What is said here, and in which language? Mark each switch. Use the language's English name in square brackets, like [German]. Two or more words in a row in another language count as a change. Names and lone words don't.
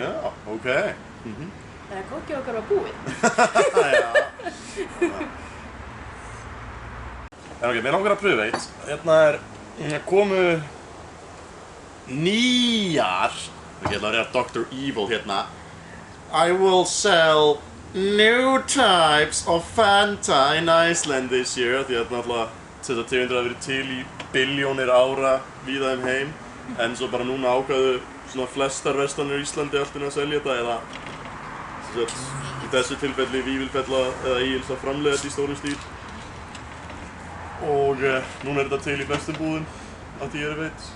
[Icelandic] Já, ok. Þegar kókið okkar var búið. Já. En ok, mér langar að pröfa eitt. Hérna komu nýjar, ég ætla að reyna Dr. Evil hérna. [English] I will sell new types of Fanta in Iceland this year. [Icelandic] Því að náttúrulega þessar tegundir hafa verið til í billjónir ára víða heim. En svo bara núna ákváðu svona flestar verslanir í Íslandi allt inn að selja þetta eða í þessu tilfelli Vífilfella eða Egils að framleiða þetta í stórum stíl. Og núna er þetta til í flestum búðum, að því ég veit.